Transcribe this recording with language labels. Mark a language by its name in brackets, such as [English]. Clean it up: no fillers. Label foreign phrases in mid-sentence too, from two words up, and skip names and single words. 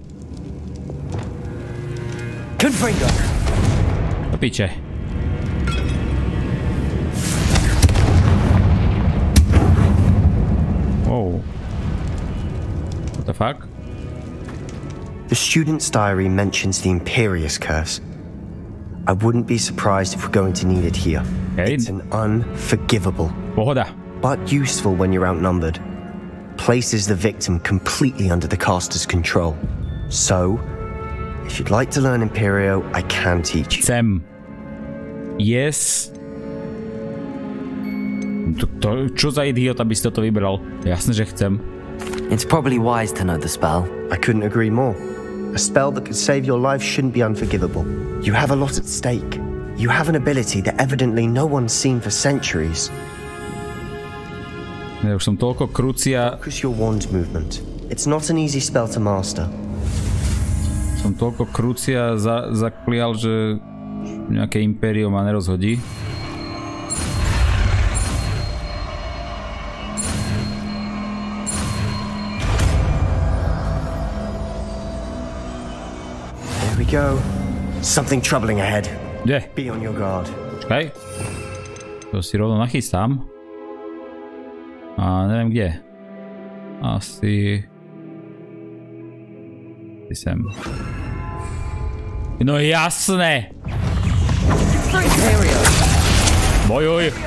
[English] Confringo. [Slovak] Do piče. [English] Wow. What the fuck? The student's diary mentions the Imperious Curse. I wouldn't be surprised if we're going to need it here. Okay. It's an unforgivable, [Slovak] Pohoda. [English] but useful when you're outnumbered. Places the victim completely under the caster's control. So, if you'd like to learn Imperio, I can teach you. [Slovak] Chcem. Yes. Čo za idiot, aby si toto vybral? Jasne, že chcem. [English] It's probably wise to know the spell. I couldn't agree more. A spell that could save your life shouldn't be unforgivable. You have a lot at stake. You have an ability that evidently no one's seen for centuries. [Slovak] Ja už som toľko krucia... [English] Focus your wand movement. It's not an easy spell to master. [Slovak] Som toľko krucia zaklial, že nejaké impérium ma nerozhodí. [English] There we go. Something troubling ahead. [Slovak] Kde? [English] Be on your guard. [Slovak] Počkaj. To si rovno nachystám. A neviem kde. Asi sem. No jasné! Bojuj!